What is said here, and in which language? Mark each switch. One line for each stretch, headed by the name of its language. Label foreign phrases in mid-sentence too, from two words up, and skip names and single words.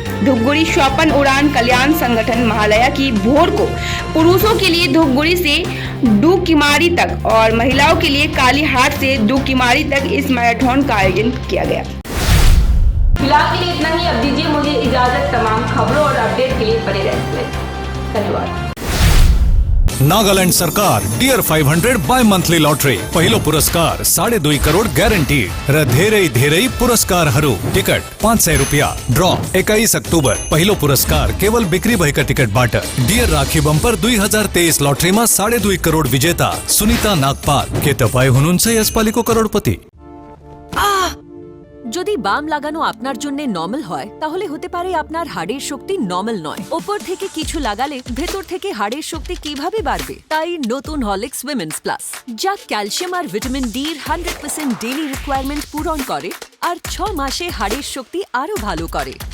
Hindi: धूपगुड़ी स्वपन उड़ान कल्याण संगठन महालया की भोर को पुरुषों के लिए धूपगुड़ी से डूकिमारी तक और महिलाओं के लिए कालीहाट से डूकिमारी तक इस मैराथन का आयोजन किया गया। फिलहाल के लिए इतना ही। अब दीजिए मुझे इजाजत। तमाम खबरों और अपडेट के लिए बने रहने। धन्यवाद।
Nepali: नागालैंड सरकार डियर 500
English: bi monthly
Nepali: लॉटरी पहिलो पुरस्कार 2.5 करोड़ ग्यारेंटीड र धेरै पुरस्कारहरू। टिकट 500 रुपया। ड्र 21 अक्टोबर। पहिलो पुरस्कार केवल बिक्री भएका टिकटबाट। डियर राखी बम्पर 2023 लटरीमा 2.5 करोड़ विजेता सुनीता नागपाल। के तपाई हुनुहुन्छ यसपालिको करोड़पति?
Bangla: যদি বাম লাগানো আপনার জন্য নরমাল হয় তাহলে হতে পারে আপনার হাড়ের শক্তি নরমাল নয়। উপর থেকে কিছু লাগালে ভেতর থেকে হাড়ের শক্তি কিভাবে বাড়বে? তাই নতুন হরলিক্স উইমেন্স প্লাস, যা ক্যালসিয়াম আর ভিটামিন ডি এর 100%
English: daily requirement
Bangla: পূরণ করে আর 6 মাসে হাড়ের শক্তি আরো ভালো করে।